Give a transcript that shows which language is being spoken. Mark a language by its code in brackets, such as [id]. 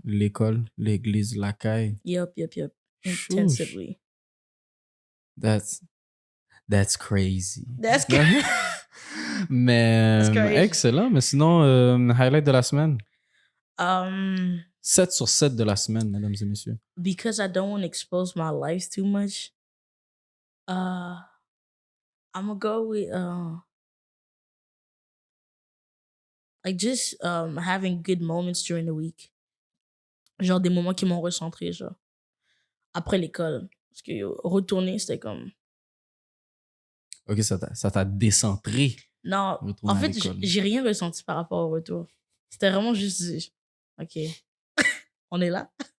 [fr] L'école, l'église, la caille. [en] Yup. Chouche. Intensively. That's crazy. That's crazy. [fr] Mais [en] That's crazy. [fr] excellent. Mais sinon, highlight de la semaine. 7 sur 7 de la semaine, mesdames et messieurs. [en] Because I don't want to expose my life too much, I'm gonna go with like just having good moments during the week. [fr] Genre des moments qui m'ont recentré, genre après l'école. Parce que retourner, c'était comme... Ok, ça t'a décentré. Non, en fait, j'ai rien ressenti par rapport au retour. C'était vraiment juste... OK, on est là.